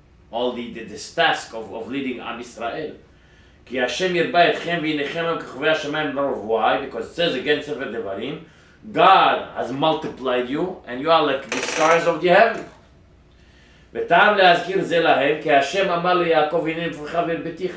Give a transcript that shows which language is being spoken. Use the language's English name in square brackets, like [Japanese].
[English] All this task of leading Am Israel. [Hebrew] כי השם ירבה אתכם והנכם הם כוכבי השמיים לרוב. [English] Why? Because it says again ספר דברים, God has multiplied you and you are like the stars of the heaven. [Hebrew] וטעם להזכיר זה להם, כי השם אמר ליעקב הנה נפלך והרביתיך.